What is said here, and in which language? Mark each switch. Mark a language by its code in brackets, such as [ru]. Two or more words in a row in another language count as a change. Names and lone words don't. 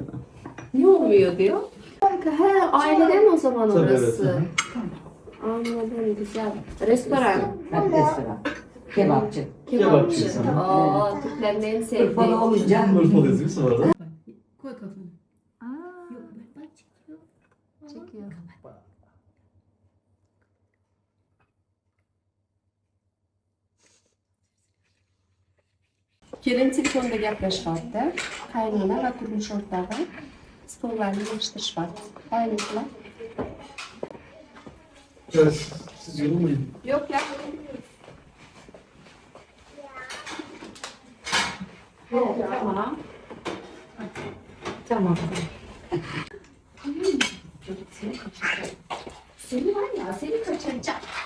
[tr] Ne olmuyor diyor? He, aileden o zaman Tabii, orası. evet, Anladım, güzel. Restoran. Hadi restoran. Kebapçı. Kebapçı sana. Aa, Türklerin en sevdiği. Urfalı olunca Urfalıyız değil mi sonra da? Koy kafanı. Yok bak çekiyor. Çekiyor. [uz] Kelin telefonda gaplashyapti. Qaynona va turmush o'rtog'i stollarni yig'ishtirishyapti. Ayniqsa. [tr] Evet, siz yorulmayın. Yok ya. Tamam. Tamam. Seni var ya, seni kaçıracağım.